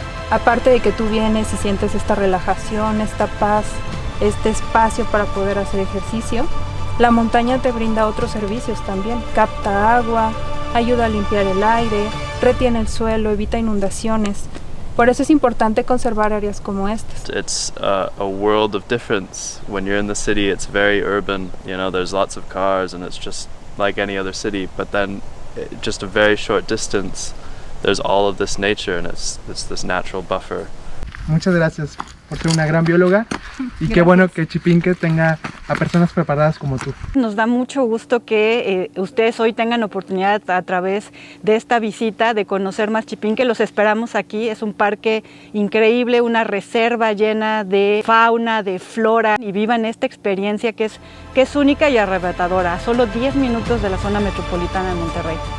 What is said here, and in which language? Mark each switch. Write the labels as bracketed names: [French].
[Spanish] Aparte de que tú vienes y sientes esta relajación, esta paz, este espacio para poder hacer ejercicio, la montaña te brinda otros servicios también. Capta agua, ayuda a limpiar el aire, retiene el suelo, evita inundaciones. Por eso es importante conservar áreas como estas. [English] It's a world of difference. When you're in the city, it's very urban. You know, there's lots of cars and it's just like any other city. But then, just a very short distance, there's all of this nature and it's this natural buffer. [Spanish] Muchas gracias por ser una gran bióloga y qué bueno que Chipinque tenga a personas preparadas como tú. Nos da mucho gusto que ustedes hoy tengan oportunidad a través de esta visita de conocer más Chipinque. Los esperamos aquí, es un parque increíble, una reserva llena de fauna, de flora, y vivan esta experiencia que es única y arrebatadora, a solo 10 minutos de la zona metropolitana de Monterrey.